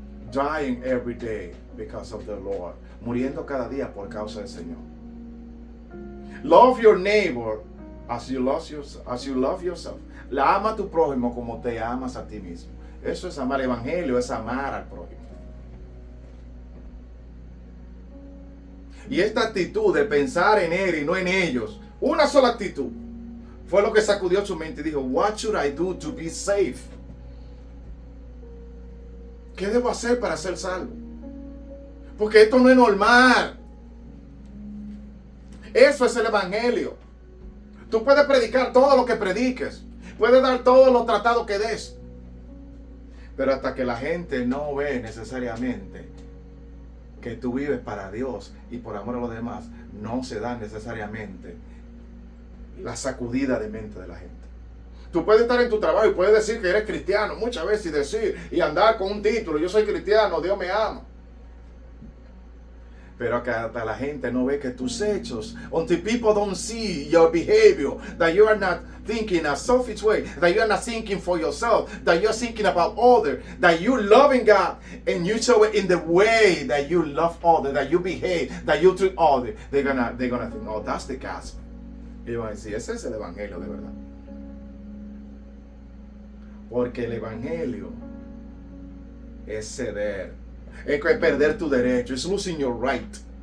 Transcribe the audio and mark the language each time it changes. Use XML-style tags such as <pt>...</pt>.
<en>Dying every day because of the Lord.</en> <es>Muriendo cada día por causa del Señor.</es> <en>Love your neighbor as you love yourself.</en> <es>La ama a tu prójimo como te amas a ti mismo. Eso es amar. El evangelio es amar al prójimo. Y esta actitud de pensar en él y no en ellos, una sola actitud, fue lo que sacudió su mente y dijo,</es> <en>what should I do to be safe?</en> <es>¿Qué debo hacer para ser salvo? Porque esto no es normal. Eso es el evangelio. Tú puedes predicar todo lo que prediques, puedes dar todos los tratados que des, pero hasta que la gente no ve necesariamente que tú vives para Dios y por amor a los demás, no se da necesariamente la sacudida de mente de la gente. Tú puedes estar en tu trabajo y puedes decir que eres cristiano muchas veces y andar con un título, yo soy cristiano, Dios me ama. Pero que hasta la gente no ve que tus hechos,</es> <en>until people don't see your behavior, that you are not thinking in a selfish way, that you are not thinking for yourself, that you are thinking about others, that you loving God, and you show it in the way that you love others, that you behave, that you treat others, they're gonna think, oh, that's the gospel.</en> <es>Y van a decir, ese es el evangelio de verdad. Porque el evangelio es ceder. Es perder tu derecho.</es> <en>It's losing your right.</en>